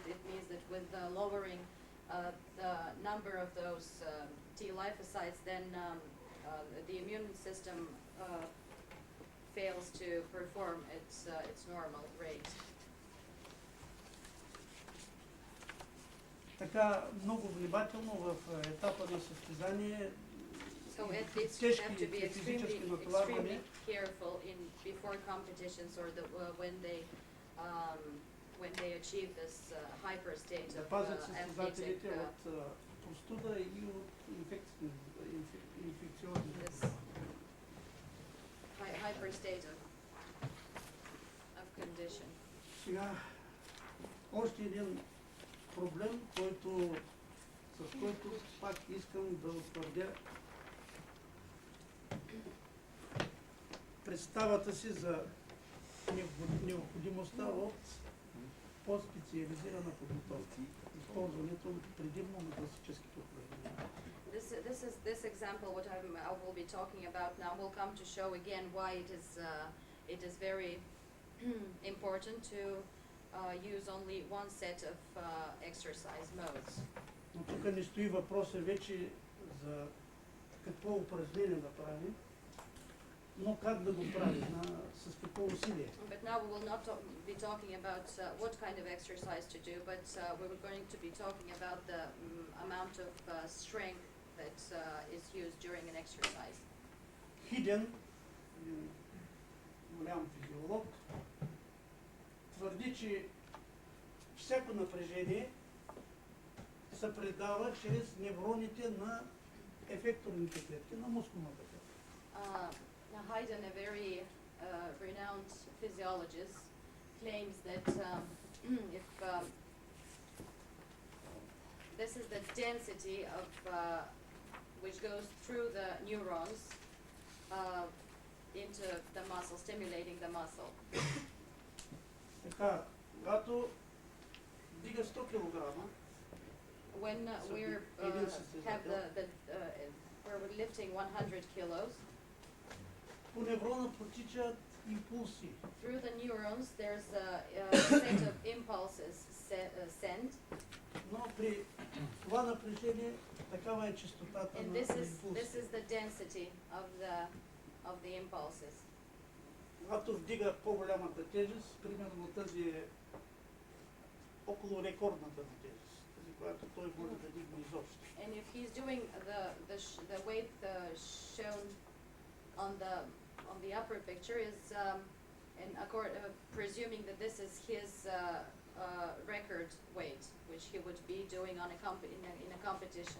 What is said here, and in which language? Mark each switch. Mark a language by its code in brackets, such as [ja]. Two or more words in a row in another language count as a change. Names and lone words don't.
[en] It means that with the lowering the number of those T lymphocytes, then the immune system fails to perform its normal rate. [bg] Така много внимателно в етапа на състезание. [en] So athletes have to be extremely careful before competitions or when they achieve this hyper state of athletic [bg] простуда и от инфекциозни. [en] This hyper state of condition. [bg] Сега Още един проблем, с който пак искам да утвърдя представата си за необходимостта от по-специализирана подготовка, използването предимно на класическите упражнения. [en] This example, what I will be talking about now, will come to show again why it is very important to use only one set of exercise modes. [bg] Но тук не стои въпроса вече за какво упражнение да правим, но как да го правим, с какво усилие. [en] But now we will not be talking about what kind of exercise to do, but we're going to be talking about the amount of strength that is used during an exercise. [bg] Хиден, голям физиолог, твърди, че всяко напрежение се предава чрез невроните на ефекторните клетки, на мускулната клетка. [en] Haydn, a very renowned physiologist, claims that if this is the density of which goes through the neurons into the muscle, stimulating the muscle. [bg] Така, когато дига 100 килограма, [en] when we're we're lifting 100 kilos, [bg] по неврона протичат импулси. [en] Through the neurons, there's a set of impulses sent. [bg] Но при това напрежение такава е честотата [en] And [bg] на [en] this [bg] импулси. [en] is the density of the impulses. [bg] Когато вдига по-голямата тежест, примерно тази е около рекордната тежест, тази, която той може да дигне изобщо. [en] And if he's doing the weight shown on the upper picture is presuming that this is his record weight, which he would be doing in a competition.